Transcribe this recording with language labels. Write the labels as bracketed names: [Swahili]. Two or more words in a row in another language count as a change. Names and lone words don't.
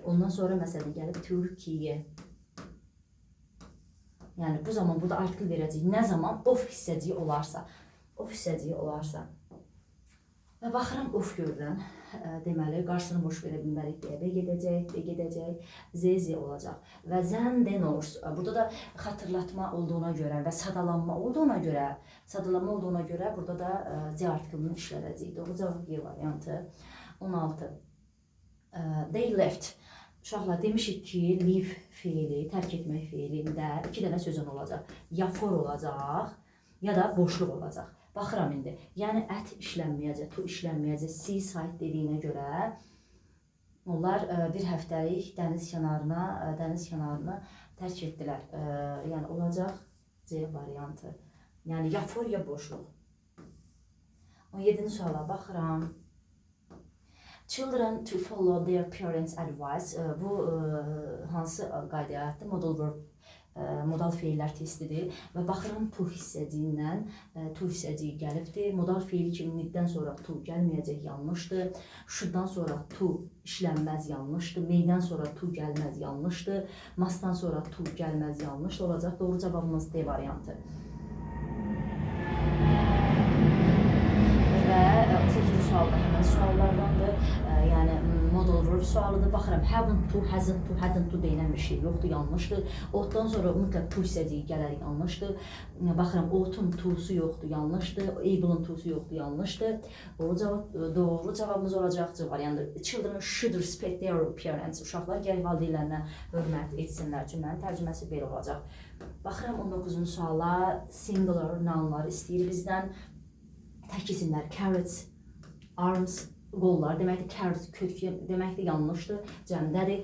[Azerbaijani] Ondan sonra məsələn gəlib Türkiyə. Yəni bu zaman burada artikl verəcəyik. Nə zaman of hissəciyi olarsa. Və baxıram of görürəm. Deməli, qarşısını boş verə bilmərik deyə B gedəcək, Z olacaq. [English] Və then the North. [Azerbaijani] Burada da xatırlatma olduğuna görə və sadalanma olduğuna görə burada da Z artiklını işlədəcəyik. Doğru cavab B variantı. 16. [English] They left. [Azerbaijani] Uşaqlar demişik ki, leave fiili, tərk etmək fiilində 2 dənə sözün olacaq. Ya for olacaq, ya da boşluq olacaq. Baxıram indi. Yəni ət işlənməyəcək, tu işlənməyəcək, seaside dediyinə görə onlar bir həftəlik dəniz kənarını tərk etdilər. Yəni olacaq C variantı. Yəni ya for, ya boşluq. 17-ci suala baxıram. [English] Children to follow their parents' advice. [Azerbaijani] Bu hansı qaydaya aiddir? [English] Modal verb, [Azerbaijani] modal feillər testidir və baxıram to hissəciyindən to hissəciyi gəlibdir. Modal feili kimi need-dən sonra to gəlməyəcək, yanlışdır. Should-dan sonra to işlənməz, yanlışdır. May-dən sonra to gəlməz, yanlışdır. Must-dan sonra to gəlməz, yanlış olacaq. Doğru cavabımız D variantı. Və 8-ci sualda həmən suallardandır. Yəni [English] modal verb [Azerbaijani] sualıdır. Baxıram, [English] haven't to, hasn't to, hadn't to [Azerbaijani] deyilən bir şey yoxdur, yanlışdır. Ought-dan sonra mütləq to hissəciyi gələr, yanlışdır. Baxıram, ought-un to'su yoxdur, yanlışdır. Able-ın to'su yoxdur, yanlışdır. Doğru cavabımız olacaq C variantı. [English] Children should respect their parents. [Azerbaijani] Uşaqlar gərək valideynlərinə hörmət etsinlər. Cümlənin tərcüməsi belə olacaq. Baxıram 19-cu suala. Singular nounlar istəyir bizdən. Tək isimlər, carrots, arms, qollar deməkdir, carrot kök deməkdir, yanlışdır, cəmdədir.